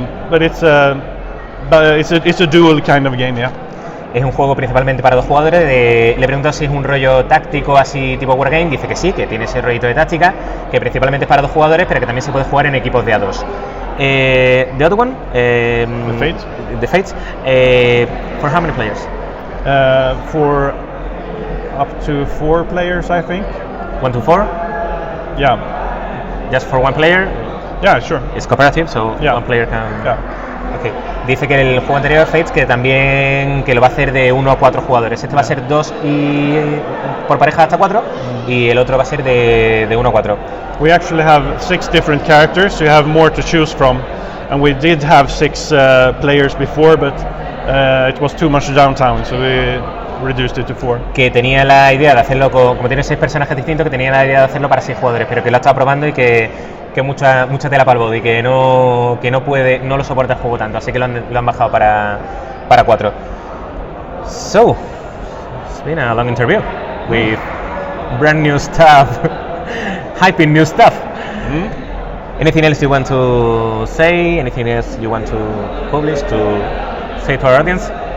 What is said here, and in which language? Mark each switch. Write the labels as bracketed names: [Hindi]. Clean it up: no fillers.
[English] But it's a dual kind of game, yeah. [Spanish] Es un juego principalmente para 2 jugadores. Le he preguntado si es un rollo táctico así tipo wargame. Dice que sí, que tiene ese rollito de táctica, que principalmente es para 2 jugadores, pero que también se puede jugar en equipos de A2. [English] The other one, the Fates. For how many players? For up to 4 players, I think. 1 to 4? Yeah. Just for 1 player? Yeah, sure. It's cooperative, so Yeah. 1 player can... Yeah. Okay. [Spanish] Dice que el juego anterior, Fates, que también que lo va a hacer de 1 a 4 jugadores. Este va a ser 2 y por pareja hasta 4, y el otro va a ser de 1 a 4. [English] We actually have 6 different characters, so you have more to choose from. And we did have 6 players before, but it was too much downtime, so we reduced it to 4. [Spanish] Que tenía la idea de hacerlo, como tiene 6 personajes distintos, que tenía la idea de hacerlo para 6 jugadores, pero que lo ha estado probando y que mucha tela para el body, que no puede, no lo soporta el juego tanto, así que lo han bajado para 4. [English] So, it's been a long interview with brand new stuff, hyping new stuff. Anything else you want to say? Anything else you want to publish, to say to our audience?